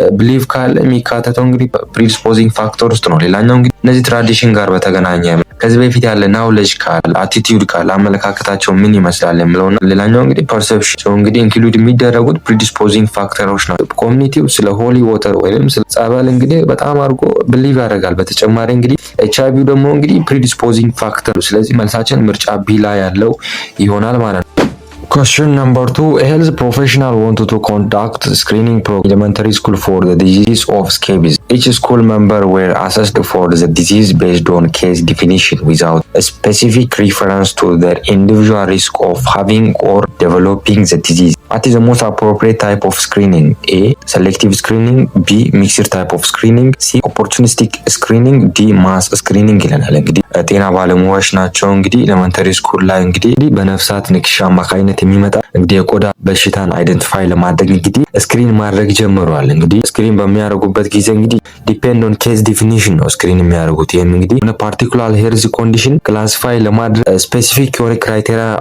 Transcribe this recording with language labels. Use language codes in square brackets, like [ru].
[am] ቢሊቭ ካለ የሚካተተው እንግዲህ ፕሪዲስፖዚንግ ፋክተር ውስጥ ነው። ሌላኛው እንግዲህ እነዚህ ትራዲሽን ጋር በተገናኘ ከዚህ በፊት ያለ ናውሌጅ ካለ አቲቲዩድ ካለ አመለካከታቸው ምን ይመስላል የሚለውና ሌላኛው እንግዲህ ፐርሰፕሽን እንግዲህ ኢንክሉድ የሚደረጉት ፕሪዲስፖዚንግ ፋክተሮች ናቸው። ኮሚኒቲው ስለ ሆሊ ወተር ወይም ስለ ጸበል እንግዲህ በጣም አድርጎ ብሊቭ ያደርጋል። በተጨማሪ እንግዲህ ኤችአይቪ ደግሞ እንግዲህ ፕሪዲስፖዚንግ ፋክተር። ስለዚህ መልሳችን ምርጫ ቢ ላይ ያለው ይሆናል ማለት ነው። [en] Question number 2. A health professional wanted to conduct screening program in elementary school for the disease of scabies. Each school member were assessed for the disease based on case definition without a specific reference to their individual risk of having or developing the disease. What is the most appropriate type of screening? A. Selective screening. B. Mixed type of screening. C. Opportunistic screening. D. Mass screening [am] ይለናል። እንግዲህ ጤና ባለሙያዎች ናቸው። እንግዲህ ኤሌመንተሪ ስኩል ላይ እንግዲህ በነፍሳት ንክሻ አማካኝነት የሚመጣ እንግዲህ የቆዳ በሽታን አይደንቲፋይ ለማድረግ እንግዲህ ስክሪን ማድረግ ጀምረዋል። እንግዲህ ስክሪን በሚያደርጉበት ጊዜ እንግዲህ ዲፔንድ ኦን ኬዝ ዲፊኒሽን ነው ስክሪን የሚያደርጉት። ይህም እንግዲህ ፓርቲኩላር ሄልዝ ኮንዲሽን ክላሲፋይ ለማድረግ ስፔሲፊክ የሆነ ክራይቴሪያ